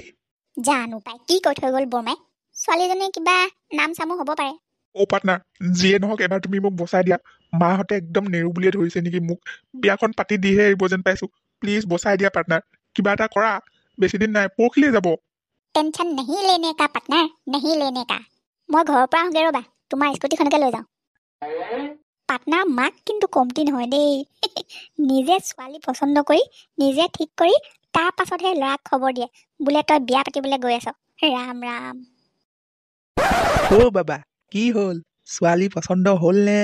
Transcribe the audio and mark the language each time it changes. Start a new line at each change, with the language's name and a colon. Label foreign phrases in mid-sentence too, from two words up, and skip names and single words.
Assamese: জানো পাই কি কৈ থৈ গ'ল বৰমাই। ছোৱালীজনী কিবা নাম চামো হ'ব পাৰে। অ' পাৰ্টনাৰ, যিয়ে নহওক এবাৰ তুমি মোক বচাই দিয়া। মাহঁতে একদম নেৰো বুলিয়ে ধৰিছে নেকি মোক। বিয়াখন পাতি দিহে এৰিব যেন পাইছো। প্লিজ বচাই দিয়া পাৰ্টনাৰ, কিবা এটা কৰা। বেছি দিন নাই, পৰহিলৈ যাব। টেনশ্যন
Hindi: नहीं लेने का पार्टनार नहीं लेने का
Assamese: মই ঘৰৰ পৰা আহোঁগে ৰ'বা তোমাৰ স্কুটিখনকে লৈ যাওঁ পাৰ্টনাৰ মাক কিন্তু কমতি নহয় দেই নিজে ছোৱালী পচন্দ কৰি নিজে ঠিক কৰি তাৰ পাছতহে ল'ৰাক খবৰ দিয়ে বোলে তই বিয়া পাতিবলৈ গৈ আছ ৰাম ৰাম ও বাবা কি হ'ল ছোৱালী পচন্দ হ'ল নে